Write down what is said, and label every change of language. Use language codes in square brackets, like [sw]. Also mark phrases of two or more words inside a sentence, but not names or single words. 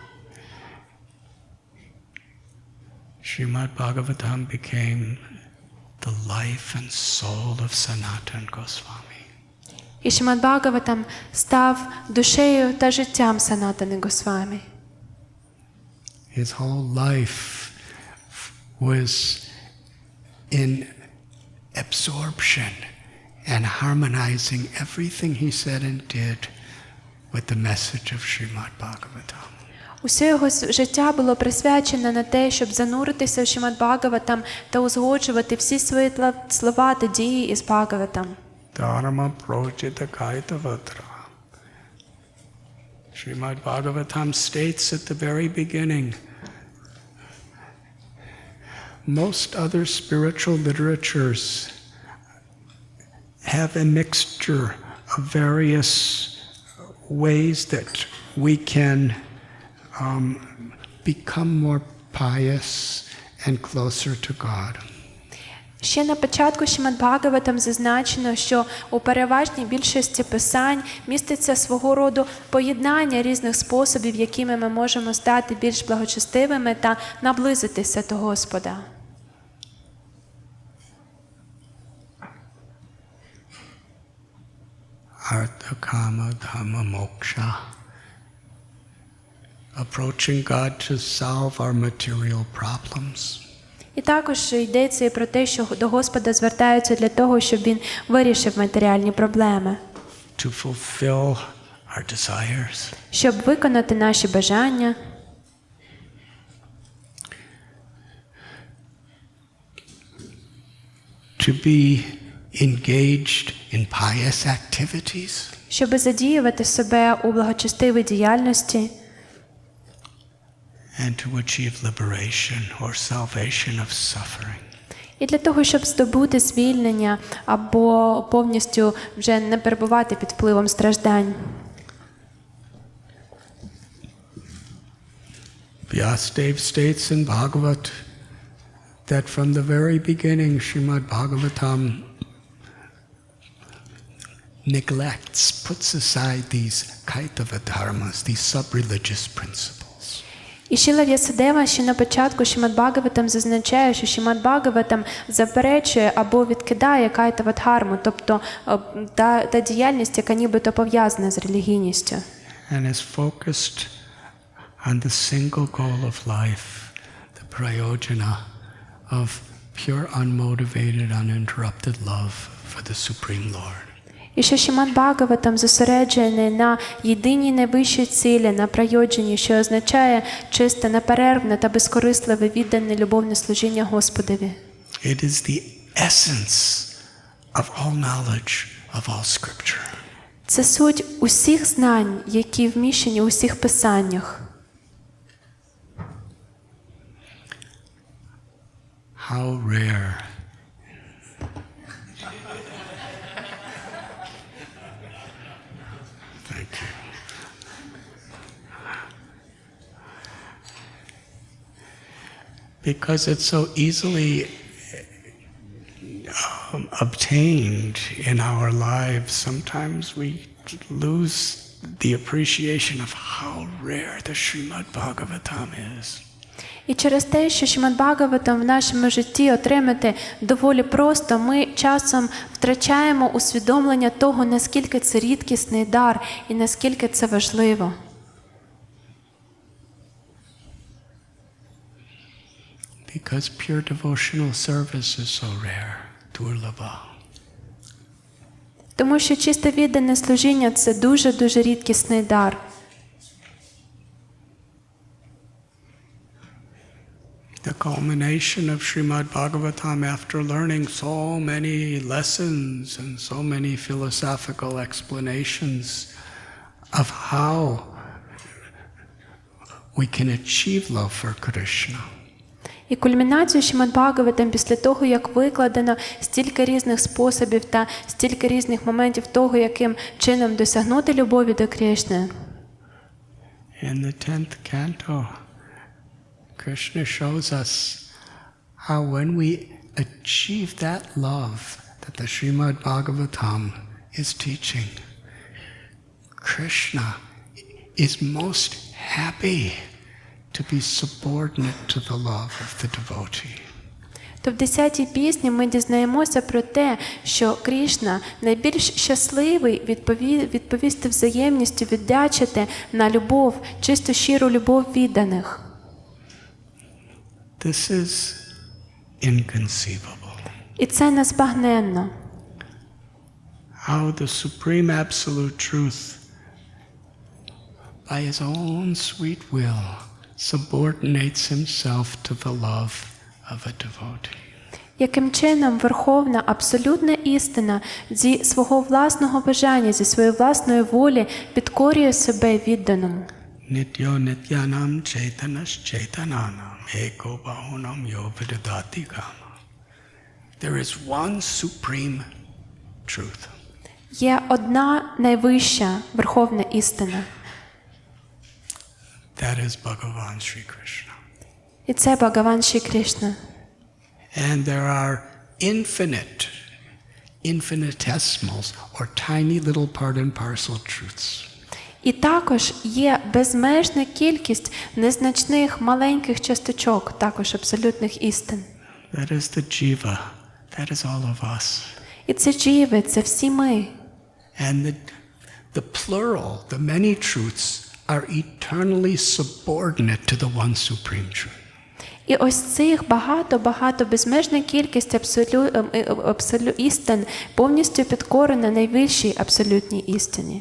[en] Srimad Bhagavatam became the life and soul of Sanatana Goswami. [uk] І Шримад Бхагаватам став душею та життям Санатани Госвамі. [en] His whole life was in absorption and harmonizing everything he said and did with the message of Srimad Bhagavatam. [uk] Усе його життя було присвячено на те, щоб зануритися в Шримад Бхагаватам та узгоджувати всі свої слова та дії із Бхагаватам. [sa] धर्म प्रोज्झित कैतवोऽत्र. [en] Srimad Bhagavatam states at the very beginning, most other spiritual literatures have a mixture of various ways that we can become more pious and closer to God. [uk] Ще на початку Шримад Бхагаватам зазначено, що у переважній більшості писань міститься свого роду поєднання різних способів, якими ми можемо стати більш благочестивими та наблизитися до Господа. [sa] अर्थ काम धर्म मोक्ष. [en] Approaching God to solve our material problems. [uk] І також йдеться і про те, що до Господа звертаються для того, щоб Він вирішив матеріальні проблеми. [en] To fulfill our desires. [uk] Щоб виконати наші бажання. [en] To be engaged in pious activities. [uk] Щоб задіювати себе у благочестивій діяльності. [en] And to achieve liberation or salvation of suffering. [uk] І для того, щоб здобути звільнення або повністю вже не перебувати під впливом страждань. [en] Vyasadeva states in Bhagavat that from the very beginning Srimad Bhagavatam neglects, puts aside these kaitava dharmas, these sub-religious principles. [uk] І Шріла В'ясадева ще на початку Шримад Бхагаватам зазначає, що Шримад Бхагаватам заперечує або відкидає кайтава-дхарму, тобто та діяльність, яка нібито пов'язана з релігійністю. [en] And is focused on the single goal of life, the prayojana of pure, unmotivated, uninterrupted love for the Supreme Lord. [uk] І що Шримад Бхагаватам зосереджений на єдиній найвищій цілі, на прайоджані, що означає чисте, неперервне та безкорисливе віддане любовне служіння Господові. [en] It is the essence of all knowledge of all scripture. [uk] Це суть усіх знань, які вміщені у всіх писаннях. [en] How rare. Thank you. Because it's so easily obtained in our lives, sometimes we lose the appreciation of how rare the Srimad Bhagavatam is. [uk] І через те, що Шримад Бхагаватам в нашому житті отримати доволі просто, ми часом втрачаємо усвідомлення того, наскільки це рідкісний дар і наскільки це важливо. [en] Because pure devotional service is so rare, durlabha. [uk] Тому що чисте віддане служіння – це дуже-дуже рідкісний дар. [en] The culmination of Srimad Bhagavatam, after learning so many lessons and so many philosophical explanations of how we can achieve love for Krishna. [uk] І кульмінацію Шримад Бхагаватам після того, як викладено стільки різних способів та стільки різних моментів того, яким чином досягнути любові до Кришни. [en] In the 10th canto, Krishna shows us how when we achieve that love that the Srimad Bhagavatam is teaching, Krishna is most happy to be subordinate to the love of the devotee. [uk] То в 10-й пісні ми дізнаємося про те, що Кришна найбільш щасливий відповісти взаємністю, віддячити на любов, чисту щиру любов відданих. [en] This is inconceivable. [uk] І це незбагненно. [en] How the supreme absolute truth, by his own sweet will, subordinates himself to the love of a devotee. [uk] Яким чином Верховна Абсолютна істина зі свого власного бажання, зі своєї власної волі підкорює себе відданому. [sa] नित्यो नित्यानां चेतनश् चेतनानाम् एको बहूनां यो विदधाति कामान्. [en] There is one supreme truth. [uk] Є одна найвища Верховна істина. [en] That is Bhagavan Sri Krishna. [uk] І це Бхагаван Шрі Кришна. [en] And there are infinitesimals or tiny little part and parcel truths. [uk] І також є безмежна кількість незначних маленьких часточок, також абсолютних істин. [en] That is the jiva. That is all of us. [uk] І це джіви, це всі ми. [en] And the plural, the many truths, are eternally subordinate to the one supreme truth. [uk] І ось цих багато безмежна кількість істин повністю підкорена найвищій абсолютній істині.